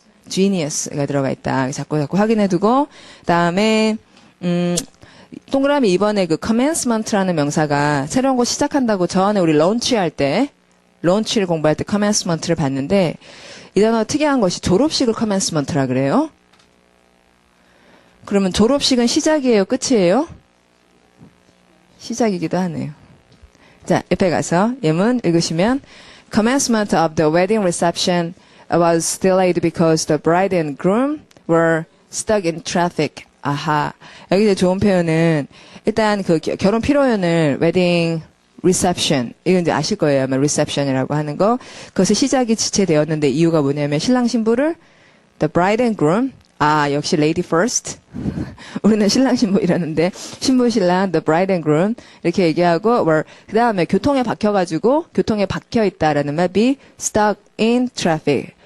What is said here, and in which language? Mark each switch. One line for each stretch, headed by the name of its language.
Korean: genius가 들어가 있다. 자꾸 확인해두고 그다음에 동그라미 2번에 그 commencement라는 명사가 새로운 거 시작한다고 전에 우리 launch할 때 launch를 공부할 때 commencement를 봤는데 이 단어 특이한 것이 졸업식을 commencement라 그래요. 그러면 졸업식은 시작이에요, 끝이에요? 시작이기도 하네요. 자, 옆에 가서 예문 읽으시면
English: Commencement of the wedding reception was delayed because the bride and groom were stuck in traffic.
Korean: 아하. 여기 이제 좋은 표현은 일단 그 결혼披露宴을 wedding reception 이건 이제 아실 거예요. 아마 reception이라고 하는 거. 그것의 시작이 지체되었는데 이유가 뭐냐면 신랑 신부를
English: the bride and groom
Korean: 역시
English: lady first.
Korean: 우리는 신랑 신부 이러는데 신부 신랑
English: the bride and groom
Korean: 이렇게 얘기하고 그 다음에 교통에 박혀 있다라는 말
English: be stuck in traffic.